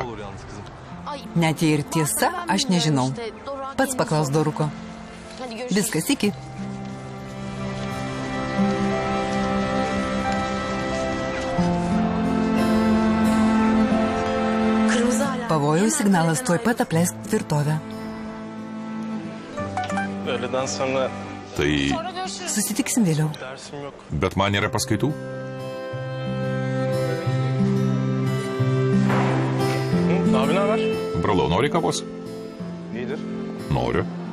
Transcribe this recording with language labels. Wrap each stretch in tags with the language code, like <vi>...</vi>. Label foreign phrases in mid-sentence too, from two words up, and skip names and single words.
<lt>Net jei ir tiesa, aš nežinau. Pats paklaus Doruko. Viskas iki. Pavojaus signalas, tuoj pat apleisk tvirtovę.</lt> <tr>öğleden sonra</tr> <lt>Tai... Susitiksim vėliau.</lt> <tr>dersim yok.</tr> <lt>Bet man nėra paskaitų.</lt> <tr>Abi ne haber?</tr> <lt>Brolau, nori kavos?</lt> <tr>İyidir.</tr> <lt>Noriu.</lt>